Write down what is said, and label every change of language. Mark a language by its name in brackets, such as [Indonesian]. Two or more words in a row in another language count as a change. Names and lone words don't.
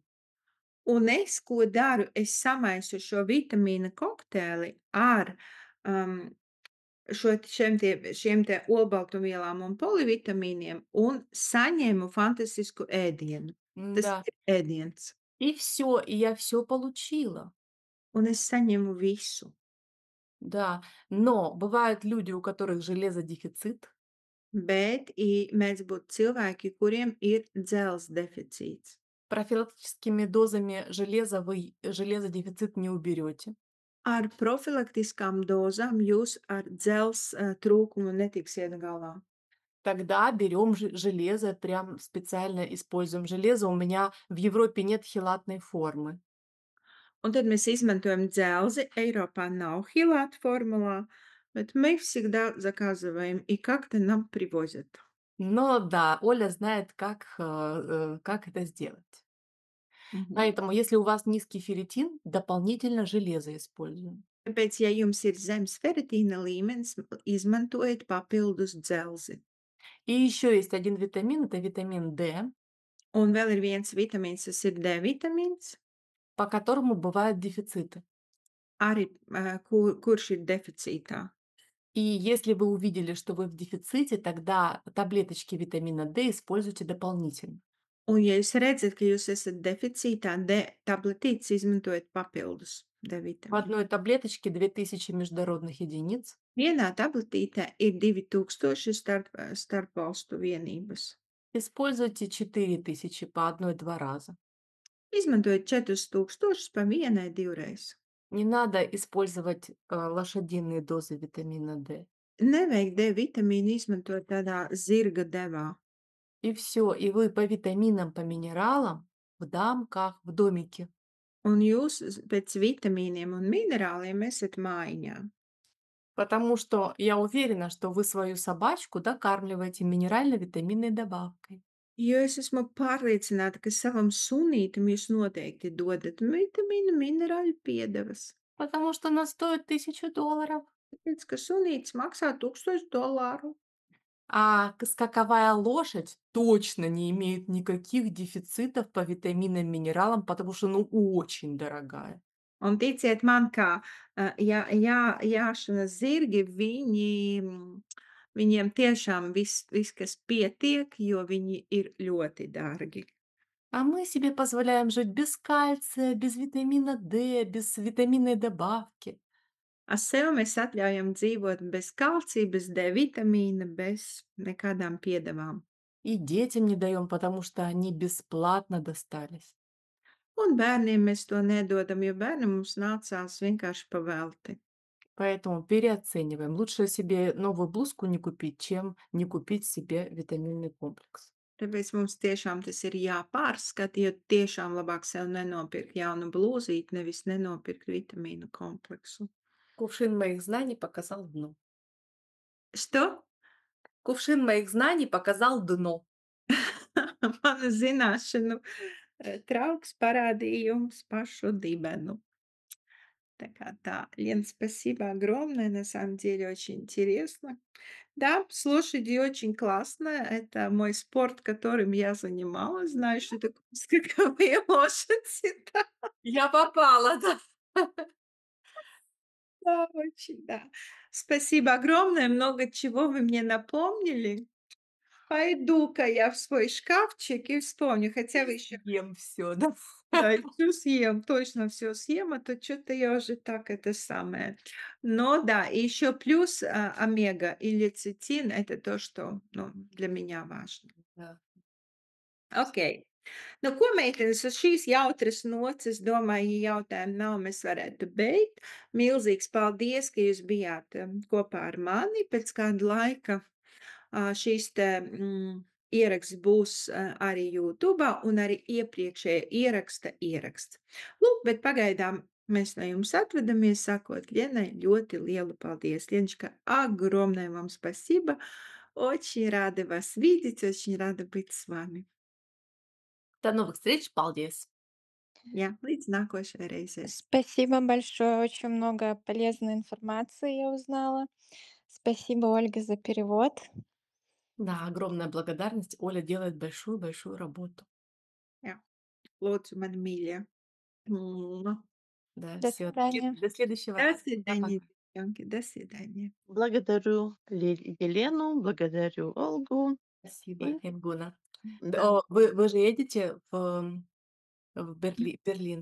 [Latvian] Un es, ko daru, es samaisu šo vitamīna kokteili ar šiem te olbaltumvielām un polivitamīniem un saņēmu fantastisku ēdienu. Tas [Russian] Да. [Latvian] ir ēdiens. [Russian] И все, и я все получила. [Latvian] Un es saņemu visu. [Russian] Да, но бывают люди, у которых железодефицит, [Latvian] Bet mēdz būt cilvēki, kuriem ir dzelzs deficīts. [Russian] профилактическими дозами железа вы железодефицит не уберете. [Latvian] Ar profilaktiskām dozām jūs ar dzelzs trūkumu netiksiet galā. [Russian] Тогда берем железо, прям специально используем железо. У меня в Европе нет хелатной формы. [Latvian] Un tad mēs izmantojam dzelzi. Eiropā nav hilāta formulā, bet [Russian] мы всегда заказываем и как-то нам привозят. Но да, Оля знает, как это сделать. Mhm. Поэтому, если у вас низкий ферритин, дополнительно железо используем. [Latvian] Tāpēc, ja jums ir zems feritīna līmenis, izmantojiet papildus dzelzi. [Russian] И еще есть один витамин, это витамин D, [Latvian] Un vēl ir viens vitamīns, tas ir D vitamīns, [Russian] по которому бывают дефициты. [Latvian] arī kurš ir deficītā. [Russian] И если вы увидели, что вы в дефиците, тогда таблеточки витамина D используйте дополнительно. [Latvian] Un, ja jūs redzat, ka jūs esat deficītā, D tabletītes izmantojiet papildus D [Russian] В [Latvian] vitamīnu. [Russian] одной таблеточке 2000 международных единиц. [Latvian] Vienā tabletītē ir 2000 starpvalstu vienības. [Russian] Используйте 4000 по 1-2 раза. [Latvian] Izmantojiet 4000 pa vienai divreiz. [Russian] Не надо использовать лошадиные дозы витамина D. [Latvian] Nevajag D vitamīnu izmantot tādā zirga devā. [Russian] И все, и вы по витаминам, по минералам в дамках, в домике. [Latvian] Un jūs pēc vitamīniem un minerāliem esat mājiņā. [Russian] Потому что я уверена, что вы свою собачку докармливаете минерально-витаминной добавкой. [Latvian] Jo es esmu pārliecināta, ka savam sunītam jūs noteikti dodat vitamīnu, minerāļu piedevas. [Russian] Потому что она стоит $1000. [Latvian] Tāpēc, ka sunītis maksā $1000. [Russian] А скаковая лошадь точно не имеет никаких дефицитов по витаминам, минералам, потому что, ну, очень дорогая. [Latvian] Un ticiet man, kā jāšanas zirgi, viņiem tiešām viss, kas pietiek, jo viņi ir ļoti dārgi. [Russian] А мы себе позволяем жить без кальция, без витамина D, без витаминной добавки. [Latvian] Sev mēs atļaujam dzīvot bez kalcija, bez D vitamīna, bez nekādām piedevām. [Russian] И детям не даем, потому что они бесплатно достались. [Latvian] Un bērniem mēs to nedodam, jo bērnam mums nācās vienkārši pavelti. [Russian] Поэтому переоцениваем. Лучше себе новую блузку не купить, чем не купить себе витаминный комплекс. [Latvian] Tāpēc mums tiešām tas ir jāpārskata, jo tiešām labāk sev nenopirkt jaunu blūzīti, nevis nenopirkt vitamīnu kompleksu. [Russian] Кувшин моих знаний показал дно. Что? Кувшин моих знаний показал дно. [Latvian] Manu zināšanu trauks parādīja jums pašu dibenu. [Russian] Лен, спасибо огромное, на самом деле очень интересно. Да, слушать очень классно. Это мой спорт, которым я занималась. Знаю, что такое скаковые лошади. Да, Я попала, да. да, очень, да. Спасибо огромное, много чего вы мне напомнили. Пойду-ка я в свой шкафчик и вспомню, хотя вы еще Ем все, да. да, и всё съем, точно все съем, а то что то я уже так это самое. Но да, и еще плюс, омега и лецитин — это то, что, ну, для меня важно. Да. [Latvian] Okei. Nu, ko, meitenes, uz šīs jautras nots, es domāju, ja jautājumu nav, mēs varētu beigt. Milzīgs paldies, ka jūs bijāt, kopā ar mani. Pēc kāda laika, šīs te, ieraksts būs, arī YouTubā un arī iepriekšējā ieraksts. Lūk, bet pagaidām mēs no jums atvadamies, sakot Ленai ļoti lielu paldies. [Russian] Леночка, огромное вам спасибо. Очень рада вас видеть, очень рада быть с вами. До новых встреч, [Latvian] paldies! Jā, līdz nākošai reizei. [Russian] Спасибо большое, очень много полезной информации я узнала. Спасибо, Ольга, за перевод. Да, огромная благодарность. Оля делает большую-большую работу. [Latvian] Jā, lūdzu, mani mīļie. Mua. [Russian] Да, До все. свидания. До следующего До раза. свидания, девчонки, до свидания. Благодарю Елену, благодарю Ольгу. Спасибо, И Энгуна. да. Вы же едете в Берлин.